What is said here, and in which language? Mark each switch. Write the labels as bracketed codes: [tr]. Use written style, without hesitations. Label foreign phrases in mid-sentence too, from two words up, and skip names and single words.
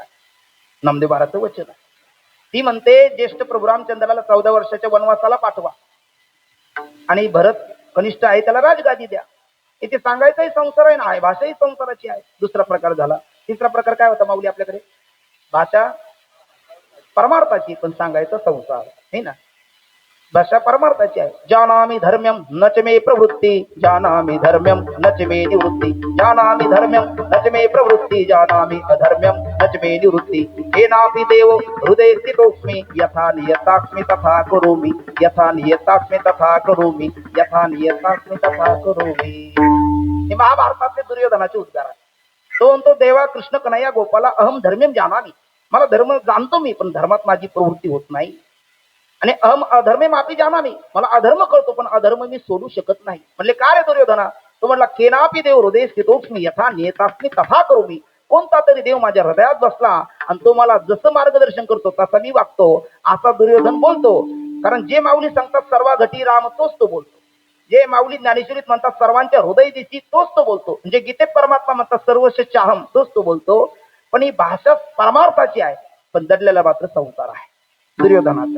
[mr] नामदेव महाराजचं वचन आहे. ती म्हणते ज्येष्ठ प्रभू रामचंद्राला 14 वर्षाच्या वनवासाला पाठवा आणि भरत कनिष्ठ आहे त्याला राजगादी द्या. इथे सांगायचाही संसार आहे ना आहे भाषाही संसाराची आहे. दुसरा प्रकार झाला. तिसरा प्रकार काय होता माऊली आपल्याकडे? भाषा परमार्थाची पण सांगायचा संसार आहे ना. भाषा परमार्थाची आहे. [sa] जानामि धर्म्यम नच मे प्रवृत्ती जानामि धर्म्यम नच मे निवृत्ती जानामि धर्म्यम नच मे प्रवृत्ती जानामि अधर्म्यम नच मे निवृत्ती हे नापि देव हृदय स्थितोस्मि यथा नियतास्मि तथा करोमि यथा नियतास्मि तथा करोमि यथा नियतास्मि तथा करोमि. [mr] हे महाभारतातले दुर्योधनाचे उद्गार आहे. तो म्हणतो देवा कृष्ण कन्हैया गोपाला [sa] अहम धर्म्यम जानामि [mr] मला धर्म जाणतो मी पण धर्मात माझी प्रवृत्ती होत नाही. आणि [sa] अहम अधर्मे मापी जानामी [mr] मला अधर्म कळतो पण अधर्म मी सोडू शकत नाही. म्हणले का रे दुर्योधना? तो म्हणला [sa] केनापी देव हृदय स्थितोस्मि यथा नियतास्मि तथा करोमि. [mr] कोणता तरी देव माझ्या हृदयात बसला आणि तो मला जसं मार्गदर्शन करतो तसा मी वागतो असा दुर्योधन बोलतो. कारण जे माऊली सांगतात सर्वा घटी राम तोच तो बोलतो. जे माऊली ज्ञानेश्वरीत म्हणतात सर्वांच्या हृदय दिसी तोच तो बोलतो. म्हणजे गीतेत परमात्मा म्हणतात [sa] सर्वश चाहम [mr] तोच तो बोलतो. पण ही भाषा परमार्थाची आहे पण दडलेला मात्र संसार आहे दुर्योधनाचा.